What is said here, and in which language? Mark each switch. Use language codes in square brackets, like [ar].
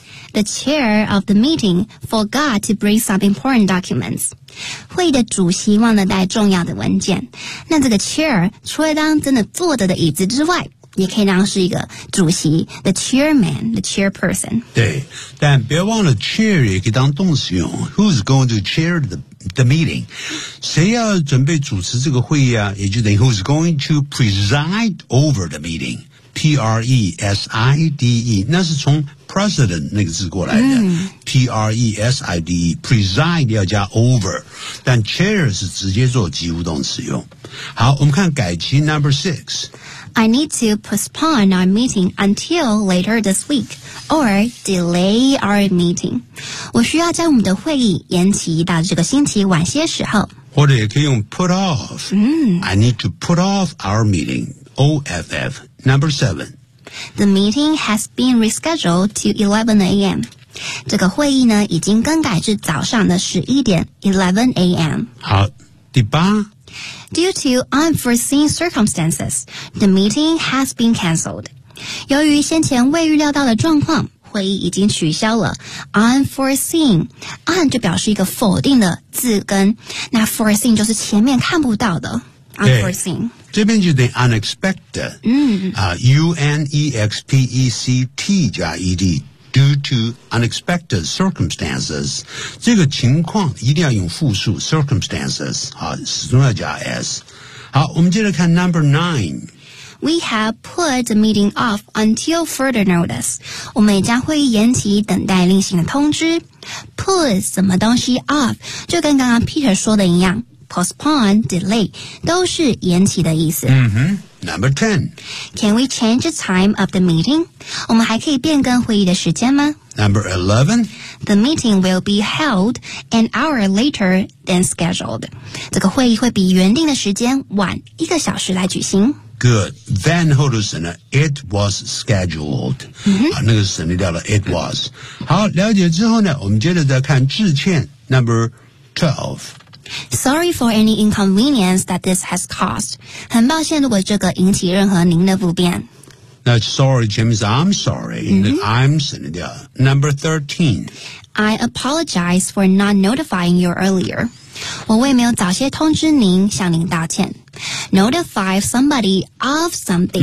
[en] The chair of the meeting forgot to bring some important documents. [zh] 会的主席忘了带重要的文件。那这个 chair 除了当真的坐着的椅子之外，也可以当是一个主席 ，the chairman, the chairperson。对，但别忘了 chair 也可以当动词用。 [en] Who's going to chair the meeting? [zh] 谁要准备主持这个会议啊？也就等于 [en] Who's going to preside over the meeting? [zh] preside 那是从 president 那个字过来的、preside preside 要加 over， 但 chair 是直接做及物动词用。好，我们看改期 number 6。 [en] I need to postpone our meeting until later this week or delay our meeting。 [zh] 我需要将我们的会议延期到这个星期晚些时候，或者也可以用 put off、 mm. [en] I need to put off our meeting OFFNumber 7. The meeting has been rescheduled to 11 a.m. [zh] 这个会议呢已经更改至早上的11点 11 a.m. 好，第八。 [en] Due to unforeseen circumstances, the meeting has been cancelled. [zh] 由于先前未预料到的状况，会议已经取消了。 Unforeseen, un 就表示一个否定的字根，那 foreseen 就是前面看不到的。Unforeseen。 Hey. 这边就等于 unexpected、UNEXPECT 加 ED due to unexpected circumstances， 这个情况一定要用复数 circumstances、始终要加 S。好，我们接着看 number 9。 [en] We have put the meeting off until further notice， [zh] 我们也将会延期等待另行的通知。 Put 什么东西 off 就跟刚刚 Peter 说的一样，postpone, delay, 都是延期的意思。 [en] 嗯哼。Number 10. Can we change the time of the meeting? [zh] 我们还可以变更会议的时间吗？ [en] Number 11. The meeting will be held an hour later than scheduled. [zh] 这个会议会比原定的时间晚一个小时来举行。 [en] Good. Van Hodderson, it was scheduled.、 Mm-hmm. [zh] 那个省略掉了 it was. 好，了解之后呢，我们接着再看致歉 Number 12. [en] Sorry for any inconvenience that this has caused. [zh] 很抱歉如果这个引起任何您的不便。 [en] 那 sorry, James, I'm sorry.、 Mm-hmm. I'm Cynthia. Number 13. I apologize for not notifying you earlier. [zh] 我为没有早些通知您向您道歉。 [en] Notify somebody of something.、